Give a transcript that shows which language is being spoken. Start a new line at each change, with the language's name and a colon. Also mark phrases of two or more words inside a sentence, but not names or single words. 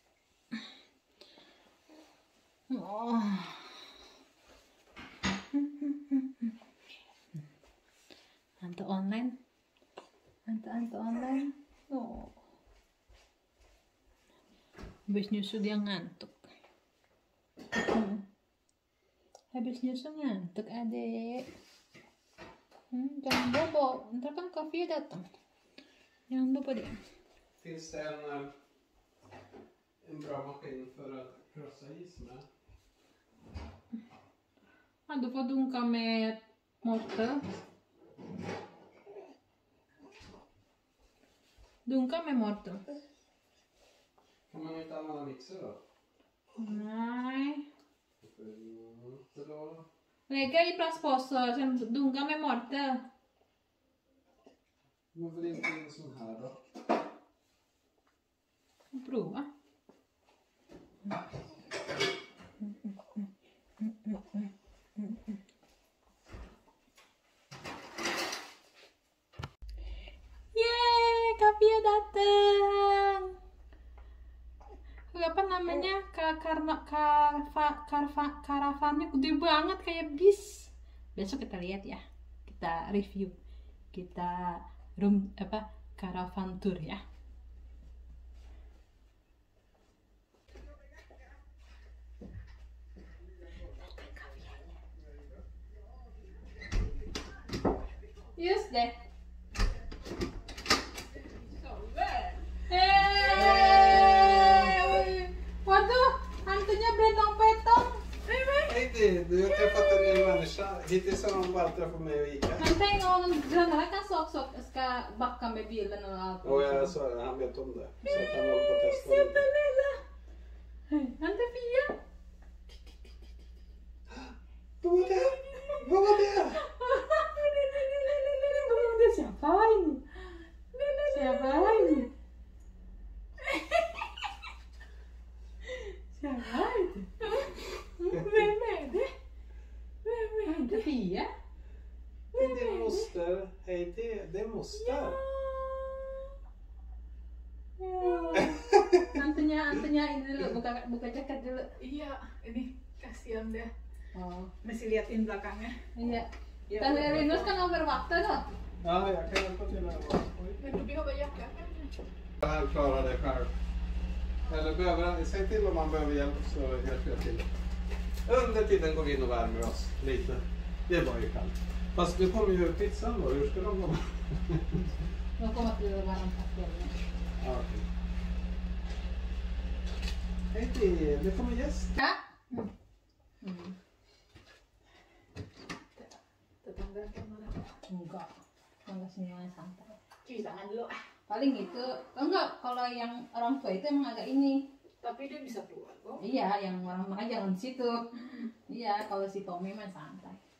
Indonesian: Oh. Ante online. Oh. Habis nyusu dia ngantuk. Habis nyusu ngantuk adek. Jangan bobo, ntar kan Kavya datang. Jangan bobo deh.
Swedish: Finns det en bra maskin för att krossa is med? Du får dunka med morter. Dunka med morter. Kan man inte använda mixer då? Nej. Så då... Lägga i plastpåsar, sen dunka med morter. Varför inte en sån här då? Prova.
Indonesian: Yeay, Kavya datang. Apa namanya, karavannya gede banget kayak bis. Besok kita lihat ya, kita review, kita karavan tour ya.
Swedish: Just det.
Indonesian: Waduh, hantunya betong-betong.
Swedish: Hej du har träffat en ny människa. Hittills har de bara träffat mig och Ica. Men tänk om grannarna kan ska backa med bilen och allt. Och jag sa det, han vet om det. Så att han håller på att testa
Indonesian: Siapa
Swedish: lite.
Indonesian: Nella? Ante Fia.
Swedish: Vad var det? Vad var det?
Indonesian: Siapa ini? Siapa ini? Siapa itu?
Swedish: Vem är det? Ante Fia? Det är din moster. Hej, det är moster.
Indonesian: Antenya ini dulu, buka jaket dulu. Iya, ini kasihan dia. Oh, Masih liatin belakangnya. iya. Ya, Dan Rinus kan over waktu tuh.
Swedish: Ja, jag kan hjälpa till här. Men du behöver jacka. Han klarar det själv. Eller behöver, säg till om man behöver hjälp så hjälper jag till. Under tiden går vi in och värmer oss lite. Det var ju kallt. Fast nu kommer ju pizzan då, hur ska de komma? De kommer till varm paketnya. Ja, okej. Hej till, det kommer gäster.
Indonesian: Ya. Tetangga kemana? Enggak semuanya santai. Cuci tangan dulu. Paling itu, enggak, kalau yang orang tua itu emang agak ini. Tapi dia bisa keluar kok. Iya, yang orang makanya jangan di situ. Iya, kalau si Tommy mah santai.